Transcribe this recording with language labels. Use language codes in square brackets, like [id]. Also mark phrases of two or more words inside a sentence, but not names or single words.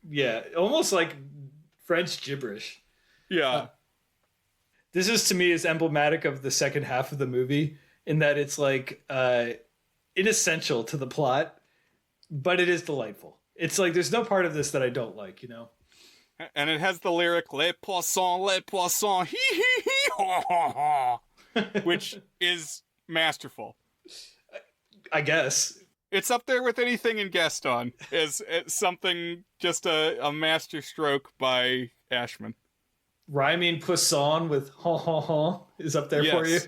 [en] Yeah, almost like French gibberish. Yeah. This is, to me, is emblematic of the second half of the movie in that it's like inessential to the plot, but it is delightful. It's like there's no part of this that I don't like, you know? And it has the lyric, [fr] les poissons, [en] hee hee hee, ha ha ha, which is masterful. I guess. It's up there with anything in Gaston as something, just a master stroke by Ashman. Rhyming poisson with ha ha ha is up there for you?